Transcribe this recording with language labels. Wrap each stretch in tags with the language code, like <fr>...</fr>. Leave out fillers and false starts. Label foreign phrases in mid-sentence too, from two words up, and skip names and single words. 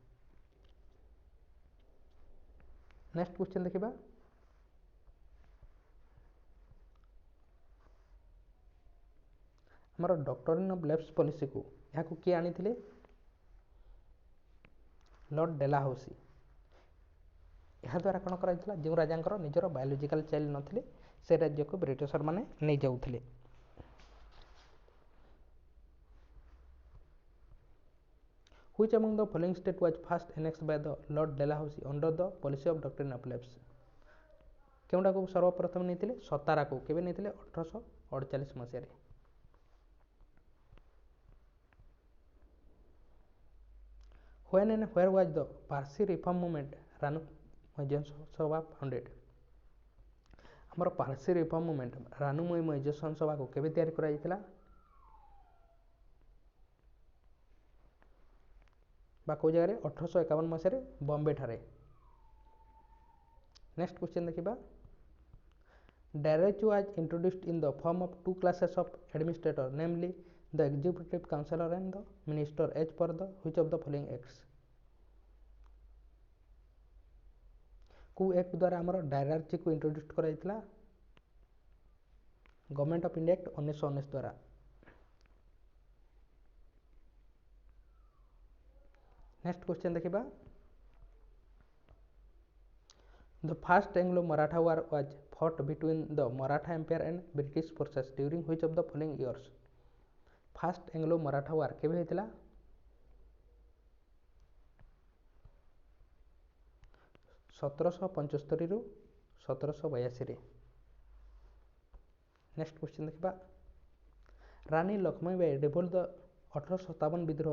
<en>next question</en> <or>ଦେଖିବା, ଆମର</or> <en>doctrine of lapse policyକୁ</en> <or>ଏହାକୁ କିଏ ଆଣିଥିଲେ, ଲର୍ଡ଼ ଡେଲାହାଉସି। ଏହାଦ୍ୱାରା କ'ଣ କରାଯାଇଥିଲା, ଯେଉଁ ରାଜାଙ୍କର ନିଜର</or> <en>biological child</en> <or>ନଥିଲେ ସେ ରାଜ୍ୟକୁ ବ୍ରିଟିଶର ମାନେ ନେଇଯାଉଥିଲେ।</or> <en>Which among the following state was first annexed by the Lord Dalhousie under the policy of doctrine of lapse।</en> <or>କେଉଁଟାକୁ ସର୍ବପ୍ରଥମେ ନେଇଥିଲେ, ସତାରାକୁ। କେବେ ନେଇଥିଲେ, 1848 ମସିହାରେ।</or> <en>When and where was the Parsi reform movement ରାନୁମୟ ସଭା founded।</en> <or>ଆମର</or> <en>Parsi reform movement</en> <or>ରାନୁମୟ ମୈଜେସନ୍ ସଭାକୁ କେବେ ତିଆରି କରାଯାଇଥିଲା, ବା କେଉଁ ଜାଗାରେ, 1851 ମସିହାରେ ବମ୍ବେ ଠାରେ।</or> <en>next question ଦେଖିବା, direct was introduced in the form of 2 classes of administrator namely the executive councillor and the minister as per the which of the following acts।</en> <or>କେଉଁ ଆକ୍ଟ ଦ୍ୱାରା ଆମର</or> <en>dyarchyକୁ introduce</en> <or>କରାଯାଇଥିଲା, ଗଭର୍ଣ୍ଣମେଣ୍ଟ ଅଫ୍ ଇଣ୍ଡିଆ ଆକ୍ଟ 1919 ଦ୍ୱାରା।</or> <en>next question</en> <or>ଦେଖିବା,</or> <en>The first Anglo-Maratha war was fought between the Maratha Empire and British forces during which of the following years। First Anglo-Maratha war</en> <or>କେବେ ହେଇଥିଲା, 1775 ରୁ 1782ରେ।</or> <en>next question</en> <or>ଦେଖିବା, ରାନୀ ଲକ୍ଷ୍ମୀବାଇ</or> <en>revolt the</en> <or>1857 ବିଦ୍ରୋହ।</or>